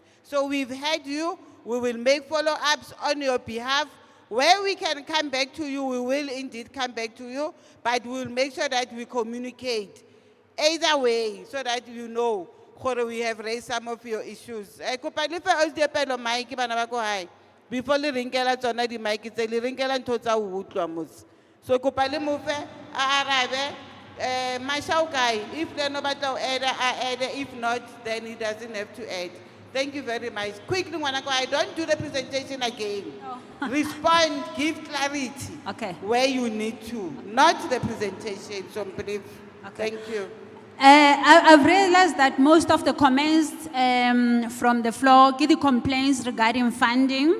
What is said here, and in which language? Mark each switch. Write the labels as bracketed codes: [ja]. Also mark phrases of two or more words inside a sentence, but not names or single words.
[en] So we've had you, we will make follow-ups on your behalf. Where we can come back to you, we will indeed come back to you, but we'll make sure that we communicate either way so that you know we have raised some of your issues. [st] Before le rinkela tsona di mic tse le rinkela ntho tsa ho utlwa mos. So kopa le mo fe a arabe Mashao guy, [en] if they [st] no batla ho add, [en] if not then he doesn't have to add. Thank you very much. Quickly Ngwanaka, I don't do the presentation again. Respond, give clarity. Okay. Where you need to, not the presentation. So brief. Okay. Thank you. I've realized that most of the comments from the floor give the complaints regarding funding.